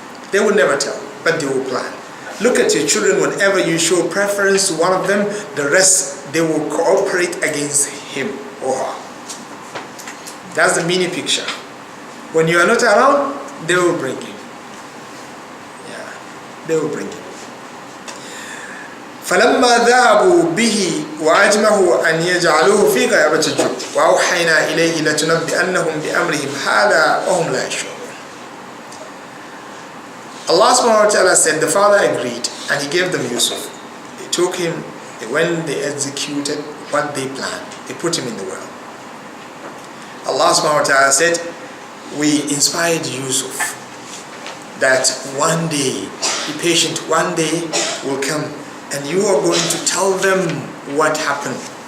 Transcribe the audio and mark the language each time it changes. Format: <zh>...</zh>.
<en>They will never tell, but they will plan. Look at your children, whenever you show preference to one of them, the rest, they will cooperate against him or her. That's the mini picture. When you are not around, they will bring you. Yeah, they will bring you.</en> <ar>فلما ذهبوا به وأجمعوا أن يجعلوه في غيابة الجب وأوحينا إليه لتنبئنهم بأمرهم هذا وهم لا يشعرون.</ar> <en>Allah subhanahu wa ta'ala said the father agreed and he gave them Yusuf. They took him, when they executed what they planned, they put him in the well. Allah subhanahu wa ta'ala said, we inspired Yusuf that one day, be patient, one day will come and you are going to tell them what happened.</en>